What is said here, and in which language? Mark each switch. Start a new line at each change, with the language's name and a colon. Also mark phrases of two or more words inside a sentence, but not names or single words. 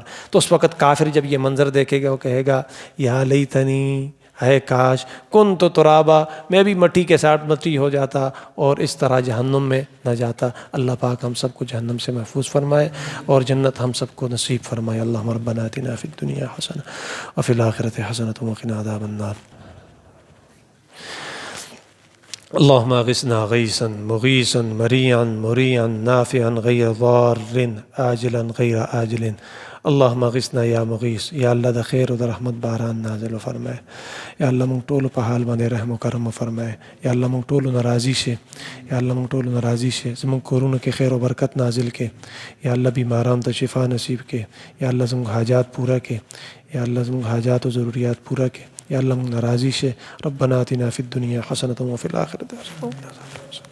Urdu: تو اس وقت کافر جب یہ منظر دیکھے گا وہ کہے گا
Arabic: یا لیتنی،
Urdu: ہے کاش،
Arabic: کنت ترابا،
Urdu: میں بھی مٹی کے ساتھ مٹی ہو جاتا اور اس طرح جہنم میں نہ جاتا۔ اللہ پاک ہم سب کو جہنم سے محفوظ فرمائے اور جنت ہم سب کو نصیب فرمائے۔
Arabic: اللہم ربنا آتنا فی الدنیا حسنہ وفی الآخرۃ حسنۃ وقنا عذاب النار۔ اللہم اغثنا غیثا مغیثا مریعا مريعا نافعا غیر ضار عاجلا غیر آجل۔ اللهم اغثنا یا مغیث.
Pashto: یا اللہ د خیر او د رحمت باران نازل فرمائے. یا اللہ مونږ ټولو په حال باندې رحم او کرم فرمائے. یا اللہ مونږ ټولو ناراضي شه. یا اللہ مونږ ټولو ناراضي شه. زمونږ کورونو کې خیر او برکت نازل کې. یا اللہ بیماران ته شفا نصیب کې. یا اللہ زمونږ حاجات پورا کې. یا اللہ زمونږ حاجات او ضروریات پورا کې. یا اللہ مونږ ناراضي شه.
Arabic: ربنا آتنا فی الدنیا حسنة وفی الآخرة حسنة.